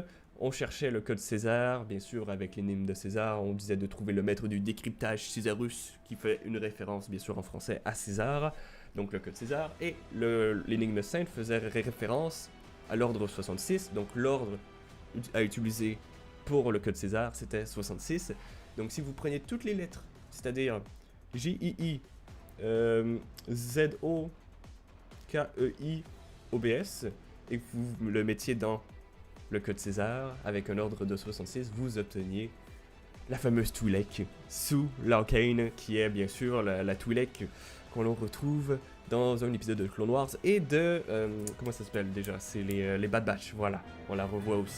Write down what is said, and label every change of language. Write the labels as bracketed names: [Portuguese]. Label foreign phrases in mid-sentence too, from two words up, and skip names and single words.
[French] On cherchait le code César, bien sûr, avec l'énigme de César, on disait de trouver le maître du décryptage Césarus, qui fait une référence, bien sûr, en français à César, donc le code César. Et l'énigme 5 faisait référence à l'ordre 66, donc l'ordre à utiliser pour le code César, c'était 66. Donc si vous prenez toutes les lettres, c'est-à-dire J-I-I, Z-O, K-E-I, O-B-S, et que vous le mettiez dans le code César avec un ordre de 66, vous obteniez la fameuse Twi'lek sous l'Arcane, qui est bien sûr la Twi'lek qu'on retrouve dans un épisode de Clone Wars et de... comment ça s'appelle déjà? C'est les Bad Batch, voilà, on la revoit aussi.